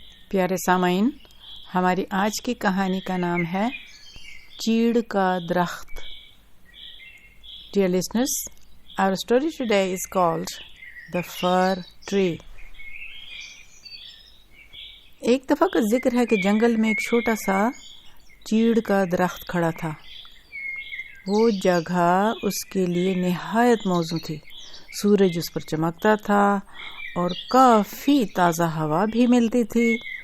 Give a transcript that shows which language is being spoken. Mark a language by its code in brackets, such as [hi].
[ur] پیارے سامعین، ہماری آج کی کہانی کا نام ہے چیڑ کا درخت. [en] Dear listeners, our story today is called The Fir Tree. [ur] ایک دفعہ کا ذکر ہے کہ جنگل میں ایک چھوٹا سا چیڑ کا درخت کھڑا تھا. وہ جگہ اس کے لیے نہایت موزوں تھی. سورج اس پر چمکتا تھا اور کافی تازہ ہوا بھی ملتی تھی.